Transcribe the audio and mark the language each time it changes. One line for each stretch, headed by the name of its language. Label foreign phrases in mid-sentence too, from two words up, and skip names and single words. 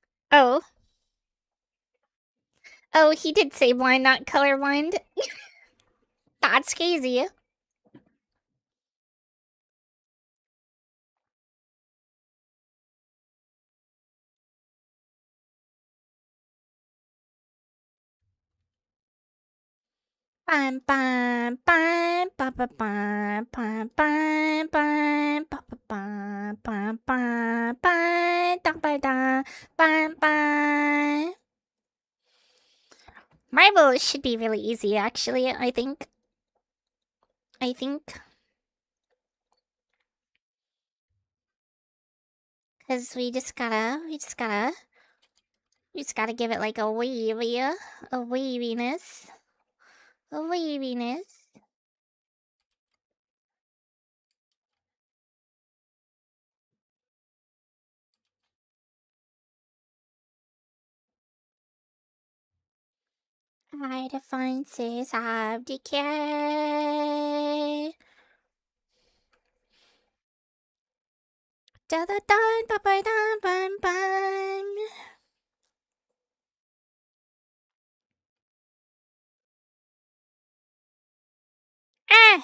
English: Oh. Oh, he did say blind, not colorblind. That's crazy. Bam bam bam bam bam bam bam bam bam bam bam bam bam da ba da bam bam. Marble should be really easy, actually. I think. Cause we just gotta give it like a waviness, a waviness. I define says have decay. Da da da ba ba da bam bam. Eh!